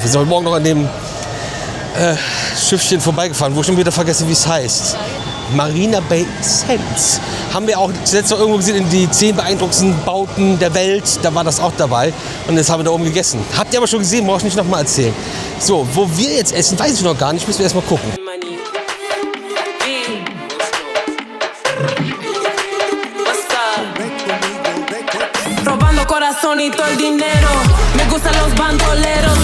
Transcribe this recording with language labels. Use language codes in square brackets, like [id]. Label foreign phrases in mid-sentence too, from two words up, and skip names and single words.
[de] Wir sind heute Morgen noch an dem Schiffchen vorbeigefahren, wo ich schon wieder vergessen, wie es heißt. Marina Bay Sands. Haben wir auch zuletzt noch irgendwo gesehen in die 10 beeindruckendsten Bauten der Welt. Da war das auch dabei. Und jetzt haben wir da oben gegessen. Habt ihr aber schon gesehen, brauche ich nicht nochmal erzählen. So, wo wir jetzt essen, weiß ich noch gar nicht. Müssen wir erst mal gucken. [es] Robando corazonito el dinero. Me gustan los bandoleros.